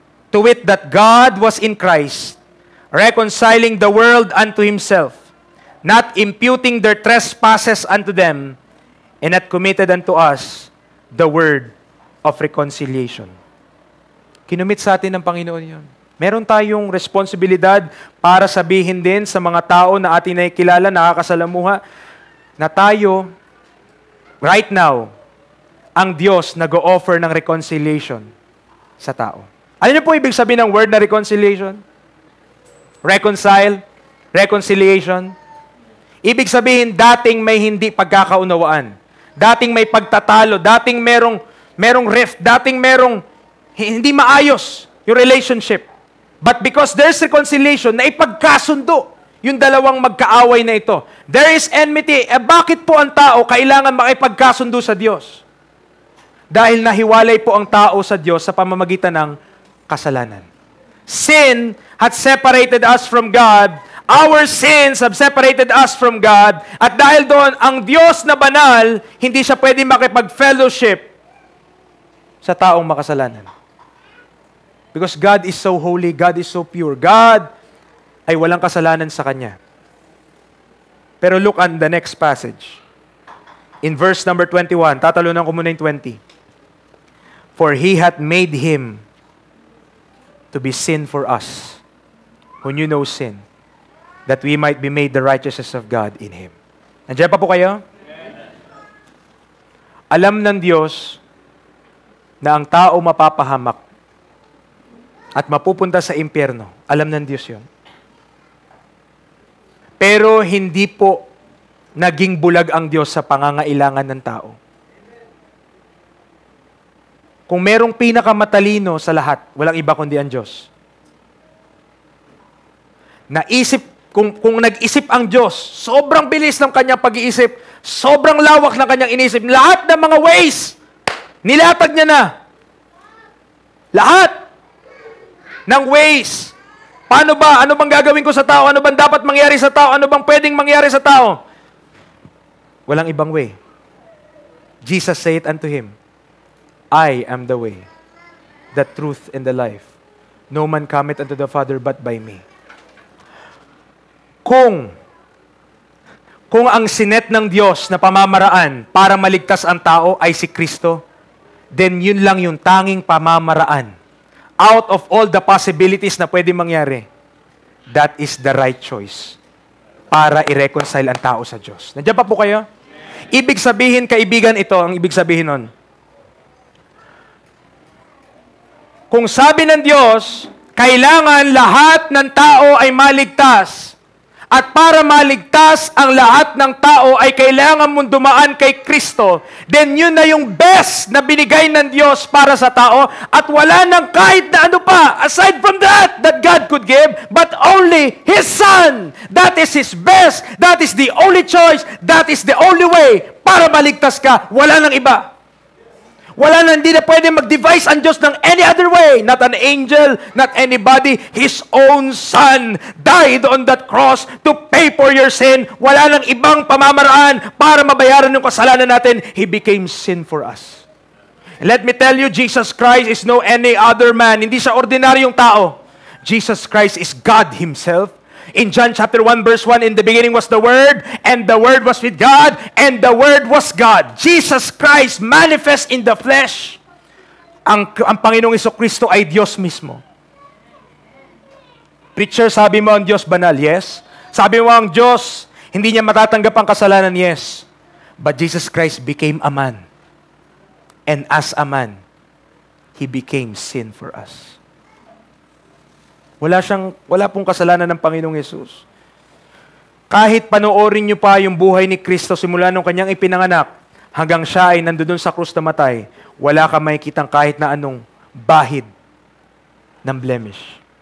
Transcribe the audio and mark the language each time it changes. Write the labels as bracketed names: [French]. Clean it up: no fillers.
[English] To wit, that God was in Christ, reconciling the world unto Himself, not imputing their trespasses unto them, and hath committed unto us the word of reconciliation. [Filipino] Kinumit sa atin ng Panginoon yun. Meron tayong responsibilidad para sabihin din sa mga tao na ating nakikilala, nakakasalamuha, na tayo, [English] right now, [Filipino] ang Diyos nag-o-offer ng reconciliation sa tao. Ano niyo po ibig sabihin ng word na reconciliation? Reconcile, reconciliation. Ibig sabihin, dating may hindi pagkakaunawaan. Dating may pagtatalo. Dating merong rift. Dating merong hindi maayos yung relationship. [English] But because there's reconciliation, [Filipino] na ipagkasundo yung dalawang magkaaway na ito. [English] There is enmity. [Filipino] Bakit po ang tao kailangan makipagkasundo sa Diyos? Dahil nahiwalay po ang tao sa Diyos sa pamamagitan ng kasalanan. [English] Sin had separated us from God. Our sins have separated us from God. [Filipino] At dahil doon, ang Diyos na banal, hindi siya pwede makipag-fellowship sa taong makasalanan. [English] Because God is so holy, God is so pure. [Filipino] God ay walang kasalanan sa Kanya. [English] Pero look at the next passage. In verse number 21, [Filipino] tatalunan ko muna yung 20. [English] For He hath made Him to be sin for us, who knew no sin, that we might be made the righteousness of God in Him. [Filipino] Nandiyan pa po kayo? Alam ng Diyos na ang tao mapapahamak at mapupunta sa impyerno. Alam ng Diyos yun. Pero hindi po naging bulag ang Diyos sa pangangailangan ng tao. Kung merong pinakamatalino sa lahat, walang iba kundi ang Diyos. Kung nag-isip ang Diyos, sobrang bilis ng kanyang pag-iisip, sobrang lawak ng kanyang inisip, lahat ng mga ways, nilatag niya na. Lahat ng ways. Paano ba? Ano bang gagawin ko sa tao? Ano bang dapat mangyari sa tao? Ano bang pwedeng mangyari sa tao? Walang ibang way. [English] Jesus said unto him, I am the way, the truth, and the life. No man cometh unto the Father but by me. [Filipino] Kung ang sinet ng Diyos na pamamaraan para maligtas ang tao ay si Kristo, then yun lang yung tanging pamamaraan. [English] Out of all the possibilities [Filipino] na pwede mangyari, [English] that is the right choice [Filipino] para i-reconcile ang tao sa Diyos. Nandiyan pa po kayo? Ibig sabihin, kaibigan, ito ang ibig sabihin nun. Kung sabi ng Diyos, kailangan lahat ng tao ay maligtas. At para maligtas ang lahat ng tao ay kailangan mong dumaan kay Kristo. Then yun na yung best na binigay ng Diyos para sa tao. At wala nang kahit na ano pa, [English] aside from that God could give, but only His Son. That is His best. That is the only choice. That is the only way [Filipino] para maligtas ka. Wala nang iba. Wala na, hindi na pwede mag-devise ang Diyos ng [English] any other way. Not an angel, not anybody. His own Son died on that cross to pay for your sin. [Filipino] Wala nang ibang pamamaraan para mabayaran yung kasalanan natin. [English] He became sin for us. And let me tell you, Jesus Christ is no any other man. [Filipino] Hindi siya ordinaryong tao. [English] Jesus Christ is God Himself. In John chapter 1 verse 1, in the beginning was the Word, and the Word was with God, and the Word was God. Jesus Christ manifest in the flesh. [Filipino] Ang Panginoong Jesucristo ay Diyos mismo. Preacher, sabi mo ang Diyos banal, yes. Sabi mo ang Diyos, hindi niya matatanggap ang kasalanan, yes. [English] But Jesus Christ became a man. And as a man, He became sin for us. [Filipino] Wala pong kasalanan ng Panginoong Yesus. Kahit panoorin niyo pa yung buhay ni Kristo simula nung kanyang ipinanganak, hanggang siya ay nandoon sa krus na matay, wala ka makikitang kahit na anong bahid ng blemish.